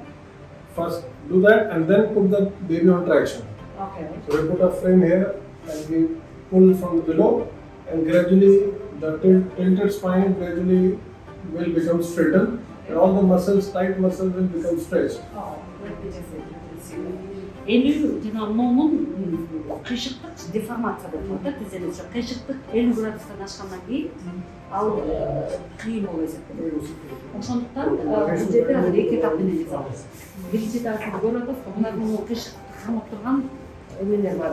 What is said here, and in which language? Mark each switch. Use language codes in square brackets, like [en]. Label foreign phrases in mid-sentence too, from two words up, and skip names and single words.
[en] First, do that and then put the baby on traction. Okay. So we put a frame here and we pull from below, and gradually the tilted spine gradually will become straightened, and all the muscles, tight muscles will become stretched. Oh, let me just say. [ky] Элүү жана момун кыйшыктык деформация деп атат. Түзелүүчү кыйшыктык 50 градустан ашкандан кийин ал кыйын болуп эсептелет. Ошондуктан бул жерде азыр эки этап менен жасалат. Биринчи этабын көрүп атасыз, мына кыйшыктык камап турган эмелер бар.